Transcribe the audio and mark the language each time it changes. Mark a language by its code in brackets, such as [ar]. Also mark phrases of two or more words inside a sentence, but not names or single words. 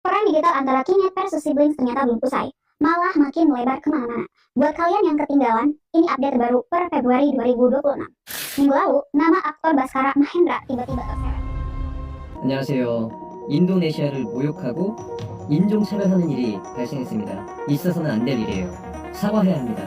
[id] digital antara Kinet versus Siblings ternyata belum usai, malah makin melebar kemana-mana. Buat kalian yang ketinggalan, ini update terbaru per Februari 2026. Minggu lalu, nama aktor Baskara Mahendra tiba-tiba terseret. [ko] 안녕하세요. 인도네시아를 모욕하고 인종차별하는 일이 발생했습니다. 있어서는 안 될 일이에요. 사과해야 합니다.